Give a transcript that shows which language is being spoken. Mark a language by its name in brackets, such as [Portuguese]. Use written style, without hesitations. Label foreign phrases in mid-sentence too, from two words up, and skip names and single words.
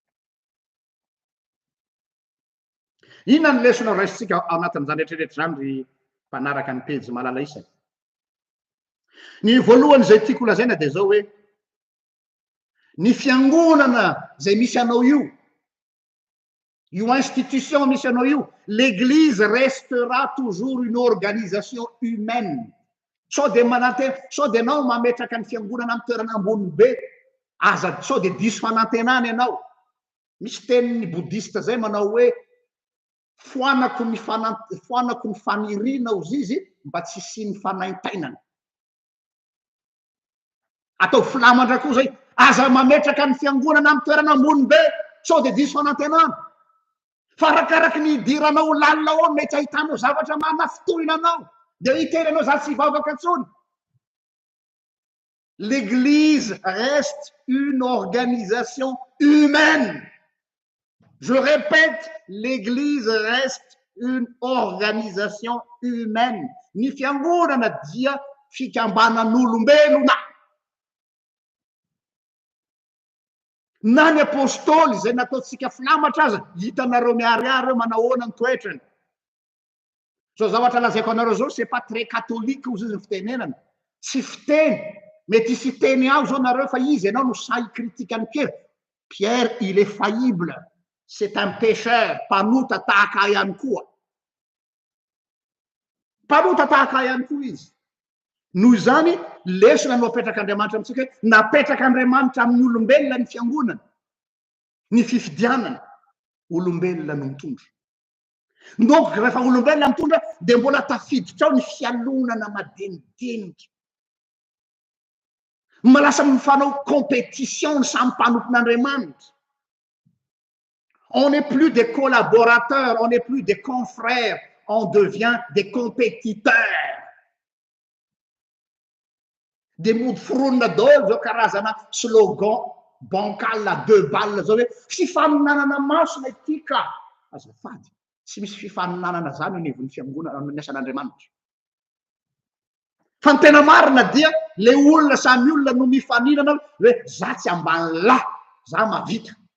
[Malagasy] Inona ny lesona raisitsika ao anatin'izany rehetrarehetra zany ry mpanaraka ny pejy malala isany. Ny voalohany zay tiako lazaina de zao hoe ny fiangonana zay misy anao io institution misy anao io [French] l'église restera toujours une organisation humaine [Malagasy] sao de manantena sao de anao mametraka ny fiangonana amin'ny toerana ambony be aza sao de diso fanantenany ianao misy tenin'ny boudiste zay manao hoe foanako ny faniriana ozy izy mba tsy siny fanaintainana atao filamandra koa zay aza mametraka ny fiangonana amin'ny toerana ambony be sao de diso fanantenana fa arakaraky ny idiranao lalina ao mety ahitanao zavatra manafitohina anao de hiteranao za tsy vavaka tsony. [French] L'église reste une organisation humaine. Je répète, l'église reste une organisation humaine. [Malagasy] Ny fiangonana dia fikambanan'olombelona. Na ny apôstôly zay nataotsika filamatra aza hitanareo miariary eo manahoana ny toetrany. Zao zavatra lazaiko anareo zao [French] c'est pas très catholique [Malagasy] ozy izy ny fitenenana tsy fiteny mety hisy teny ao zao nareo fa izy ianao no say critique any Pierre. [French] Pierre il est faillible, c'est un pécheur, [Malagasy] mpanota tahaka ihany koa, mpanota tahaka ihany koa izy. Noho izany lesona no apetraka Andriamanitra amintsika hoe napetraka Andriamanitra amin'ny olombelona ny fiangonana ny fifidianana olombelona no mitondra. Donc rehefa olombelona mitondra de mbola tafiditra ao ny fialonana madinidinika malasa mifanao compétition samy mpanompon'Andriamanitra. [French] On n'est plus des collaborateurs, on n'est plus des confrères, on devient des compétiteurs. [Malagasy] Dia mody foronina daholo zao karazana [French] slogan bancal 2 balles [Malagasy] zao hoe fifaninanana masona ity ka. Azafady, tsy misy fifaninanana zany anivon'ny fiangonana amin'ny asan'Andriamanitra. Fa ny tena marina dia le olona samy olona no mifaninana hoe za tsy ambany lahy, za mavita.